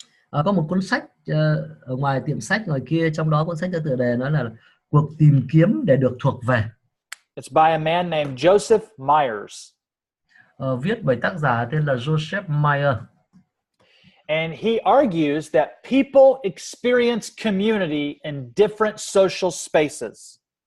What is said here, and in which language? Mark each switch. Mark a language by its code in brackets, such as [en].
[vi] Có một cuốn sách ở ngoài tiệm sách ngoài kia, trong đó cuốn sách có tựa đề nó là Cuộc tìm kiếm để được thuộc về. [en] It's by a man named Joseph Myers. [vi] Viết bởi tác giả tên là Joseph Myers. [en] And he argues that people experience community in different social spaces.